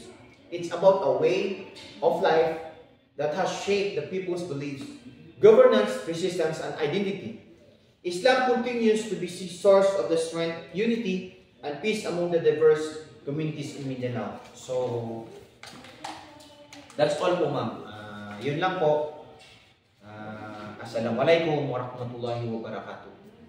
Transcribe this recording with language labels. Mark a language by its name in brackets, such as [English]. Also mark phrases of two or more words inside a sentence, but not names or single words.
[English] It's about a way of life that has shaped the people's beliefs, governance, resistance, and identity. Islam continues to be the source of the strength, unity, and peace among the diverse communities in Mindanao. So, that's all po, ma'am. [Filipino] Yun lang po. [Arabic] السلام عليكم ورحمة الله وبركاته.